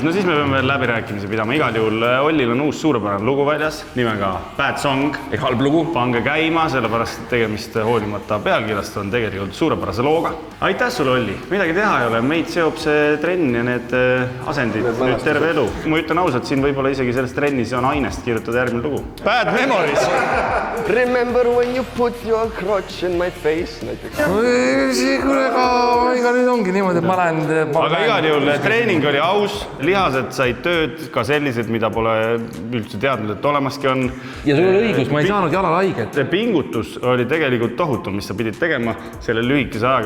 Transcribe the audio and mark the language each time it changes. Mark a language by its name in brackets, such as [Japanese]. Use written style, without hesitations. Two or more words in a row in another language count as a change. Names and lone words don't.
[Estonian] No siis me peame veel läbirääkimisi pidama. Igal juhul Ollil on uus suurepärane lugu väljas, nimega Bad Song. Ehk halb lugu. Pange käima, sellepärast tegemist hoolimata pealkirjast on tegelikult suurepärase looga. Aitäh sulle, Olli! Midagi teha ei ole, meid seob see trenn ja need asendid nüüd terve elu. Ma ütlen ausalt, siin võib-olla isegi selles trennis on ainest kirjutada järgmine lugu. Bad Memories! [English] Remember when you put your crotch in my face näiteks. [Estonian] Ega nüüd ongi niimoodi, et ma lähen... Aga igal juhul treening oli aus, lihased said tööd, ka sellised, mida pole üldse teadnud, et olemaski on. Ja sul oli õigus, ma ei saanud jalal haiget. Pingutus oli tegelikult tohutu, mis sa pidid tegema selle lühikese ajaga.